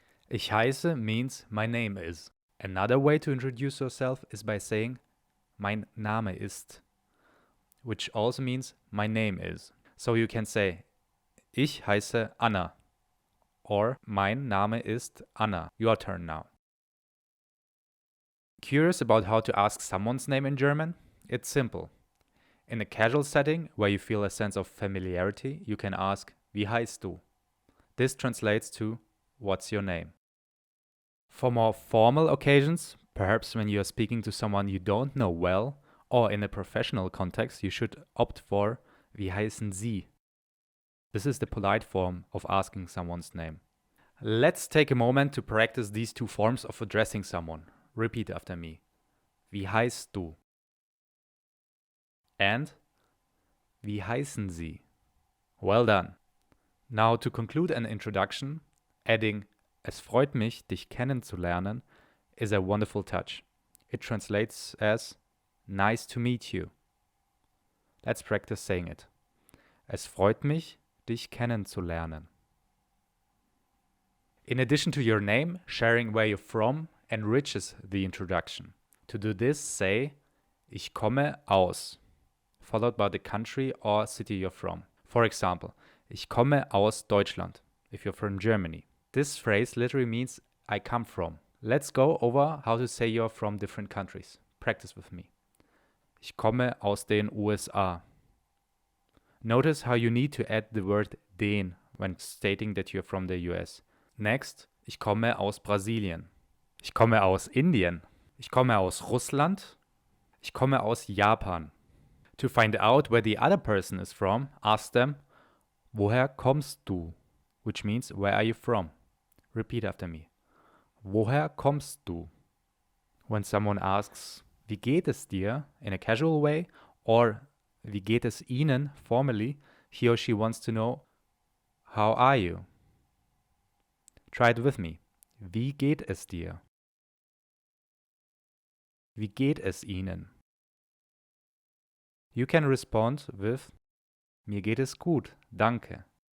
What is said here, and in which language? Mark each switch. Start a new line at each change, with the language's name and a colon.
German: Ich heiße
English: means my name is. Another way to introduce yourself is by saying
German: Mein Name ist,
English: which also means my name is. So you can say
German: Ich heiße Anna
English: or
German: Mein Name ist Anna.
English: Your turn now. Curious about how to ask someone's name in German? It's simple. In a casual setting where you feel a sense of familiarity, you can ask
German: Wie heißt du?
English: This translates to What's your name? For more formal occasions, perhaps when you are speaking to someone you don't know well, or in a professional context, you should opt for
German: Wie heißen Sie?
English: This is the polite form of asking someone's name. Let's take a moment to practice these two forms of addressing someone. Repeat after me.
German: Wie heißt du?
English: And
German: Wie heißen Sie?
English: Well done. Now to conclude an introduction, adding
German: Es freut mich, dich kennenzulernen
English: is a wonderful touch. It translates as Nice to meet you. Let's practice saying it.
German: Es freut mich, dich kennenzulernen.
English: In addition to your name, sharing where you're from enriches the introduction. To do this, say
German: Ich komme aus,
English: followed by the country or city you're from. For example,
German: Ich komme aus Deutschland,
English: if you're from Germany. This phrase literally means I come from. Let's go over how to say you're from different countries. Practice with me.
German: Ich komme aus den USA.
English: Notice how you need to add the word den when stating that you're from the US.
German: Next, ich komme aus Brasilien. Ich komme aus Indien. Ich komme aus Russland. Ich komme aus Japan.
English: To find out where the other person is from, ask them,
German: Woher kommst du?
English: Which means, where are you from? Repeat after me.
German: Woher kommst du?
English: When someone asks,
German: Wie geht es dir?
English: In a casual way, or
German: Wie geht es Ihnen?
English: Formally, he or she wants to know, How are you? Try it with me.
German: Wie geht es dir? Wie geht es Ihnen?
English: You can respond with
German: Mir geht es gut, danke.